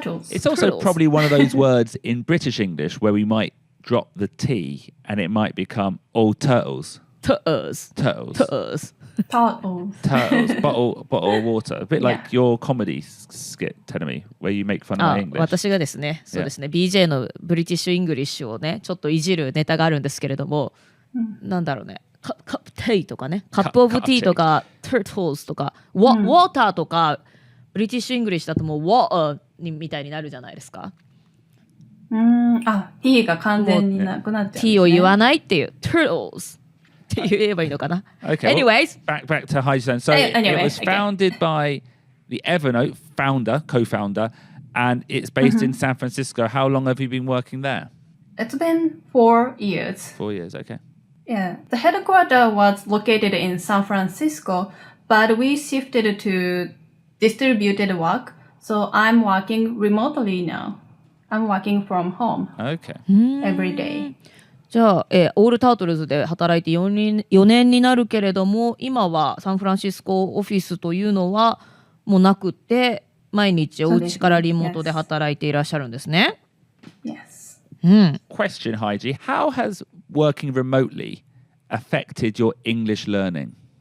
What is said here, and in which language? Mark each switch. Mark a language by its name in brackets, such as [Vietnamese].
[English] It's also probably one of those words in British English where we might drop the T and it might become all turtles. Turtles. Bottle of water. A bit like your comedy skit, telling me, where you make fun of my English. [Japanese] 私がですね、そうですね、BJ のブリティッシュ・イングリッシュをね、ちょっといじるネタがあるんですけれども、なんだろうね、カップティーとかね、カップオブティーとか、turtles とか、ウォーターとか、ブリティッシュ・イングリッシュだともう、ウォーみたいになるじゃないですか。 T が完全になくなっちゃうんですね。 T を言わないっていう、turtles。って言えばいいのかな。 [English] Okay. Anyways, back to Haiji-san. So it was founded by the Evernote co-founder, and it's based in San Francisco. How long have you been working there? It's been 4 years. 4 years, okay. Yeah, the headquarters was located in San Francisco, but we shifted to distributed work, so I'm working remotely now. I'm working from home every day. [Japanese] じゃあ、オールタートルズで働いて4年になるけれども、今はサンフランシスコオフィスというのはもうなくて、毎日お家からリモートで働いていらっしゃるんですね。 [English] Yes. Question, Haiji. How has working remotely affected your English learning?